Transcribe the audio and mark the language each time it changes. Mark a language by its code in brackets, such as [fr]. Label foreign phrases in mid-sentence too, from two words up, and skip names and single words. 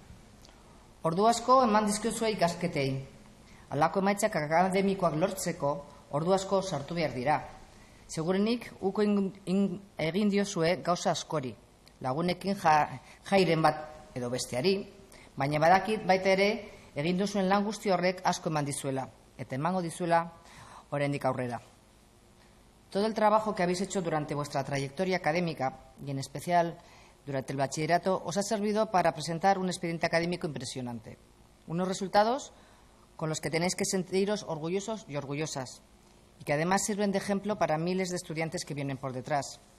[eu] Ordu asko eman dizkiozue ikasketei. Halako emaitzak akademikoak lortzeko ordu asko sartu behar dira. Segurenik, uko egin diozue gauza askori, lagunekin jairen bat edo besteari, baina badakit baita ere egin duzuen lan guzti horrek asko eman dizuela, eta emango dizuela oraindik aurrera. [es] Todo el trabajo que habéis hecho durante vuestra trayectoria académica, y en especial durante el bachillerato, os ha servido para presentar un expediente académico impresionante. Unos resultados con los que tenéis que sentiros orgullosos y orgullosas, y que además sirven de ejemplo para miles de estudiantes que vienen por detrás.